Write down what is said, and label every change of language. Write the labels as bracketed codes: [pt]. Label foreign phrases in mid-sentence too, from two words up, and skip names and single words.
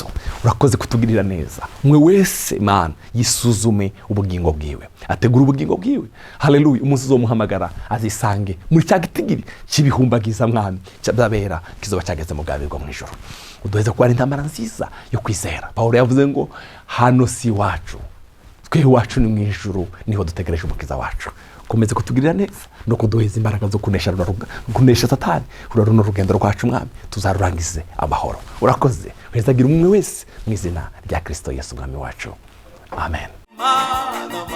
[rn] Urakoze kutugirira neza. Umwe wese Mana yisuzume ubugingo bwiwe, ategura ubugingo bwiwe. Haleluya, umunsi uzomuhamagara azisange muri cya gitigiri cy'ibihumbagiza mwami cyababera kizoba cyageze mu bwami bwo mu ijuru. Uduheze kuba intambara nziza yo kwizera. Pawulo yavuze ngo hano si wacu, twe wacu ni mu ijuru, niho dutegereje umukiza wacu. Komeze kutugirira neza no kuduheza imbaraga zo kunesha Satani. Runo rugendo rwacu mwami tuzarurangize amahoro. Urakoze, wezagira umwe wese mu izina rya Kristo Yesu mwami wacu.